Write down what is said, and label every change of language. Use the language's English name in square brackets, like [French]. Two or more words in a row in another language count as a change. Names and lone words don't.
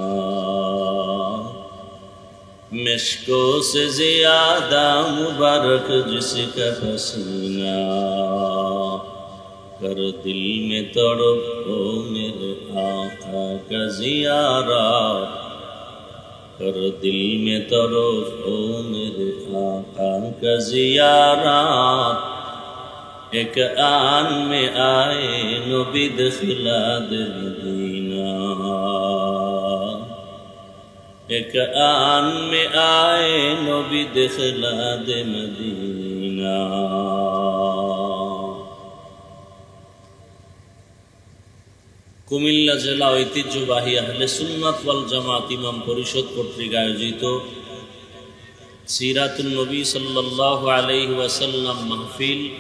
[Urdu] مشکوں سے زیادہ مبارک جس کا پسینہ کر دل میں تڑپ ہو میرے آقا کا زیارت کر دل میں تڑپ ہو میرے آقا کا زیارت ایک آن میں آئے نبی دخلا دے مدینہ ایک آن میں آئے نبی دخلا دے مدینہ [Bangla] কুমিল্লা জেলা ঐতিহ্যবাহী [Arabic] أهل السنة والجماعة [Bangla] ইমাম পরিষদ কর্তৃক আয়োজিত সিরাতুন নবী [Arabic] صلى الله عليه وسلم [Bangla] মাহফিল